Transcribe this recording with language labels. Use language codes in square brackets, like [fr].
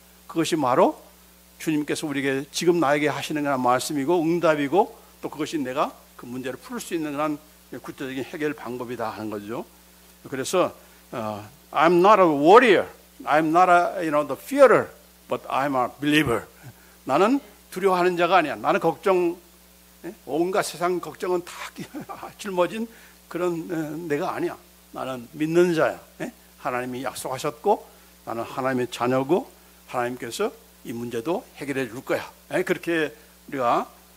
[ko] 그것이 바로 주님께서 우리에게 지금 나에게 하시는 그런 말씀이고 응답이고, 또 그것이 내가 그 문제를 풀 수 있는 그런 구체적인 해결 방법이다 하는 거죠. 그래서 [en] I'm not a warrior, I'm not the fearer, but I'm a believer. [ko] 나는 두려워하는 자가 아니야. 나는 온갖 세상 걱정은 다 짊어진 그런 내가 아니야. 나는 믿는 자야. 하나님이 약속하셨고 나는 하나님의 자녀고 하나님께서 이 문제도 해결해 줄 거야. 그렇게 우리가